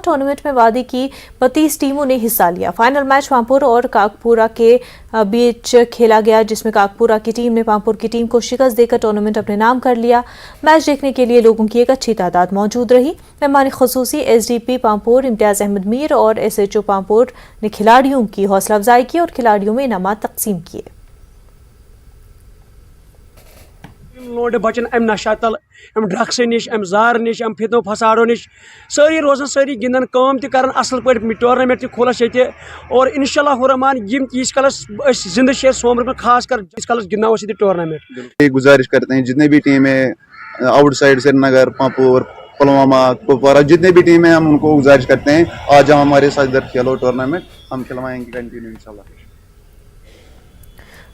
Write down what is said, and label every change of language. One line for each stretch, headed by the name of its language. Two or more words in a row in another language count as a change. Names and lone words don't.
Urdu: ٹورنامنٹ میں وادی کی 32 ٹیموں نے حصہ لیا. فائنل میچ پامپور اور کاکپورہ کے بیچ کھیلا گیا، جس میں کاکپورہ کی ٹیم نے پامپور کی ٹیم کو شکست دے کر ٹورنامنٹ اپنے نام کر لیا. میچ دیکھنے کے لیے لوگوں کی ایک اچھی تعداد موجود رہی. مہمان خصوصی SDP پامپور امتیاز احمد میر اور SHO پامپور نے کھلاڑیوں کی حوصلہ افزائی کی اور کھلاڑیوں میں انعامات تقسیم کیے.
Kashmiri: بچن ام نشہ تل ام ڈرگس نش ام زار نش ام فتنو فسادو نش ساری روزان ساری گندن کام تہ کران اصل پہ ٹورنامنٹ تہ کھولس یہ اور
Arabic: انشاءاللہ الرحمان
Kashmiri: یم تیس کالس زندہ شیر سومر میں خاص کر جس کالس گندنا یہ ٹورنامنٹ.
Urdu: گزارش کرتے ہیں جتنے بھی ٹیمیں آؤٹ سائڈ سری نگر پامپور پلوامہ کپوارہ جتنے بھی ٹیم ہیں ہم ان کو گزارش کرتے ہیں آج ہم ہمارے ساتھ ادھر کھیلو ٹورنامنٹ ہم کھلوائیں گے کنٹینیو انشاءاللہ.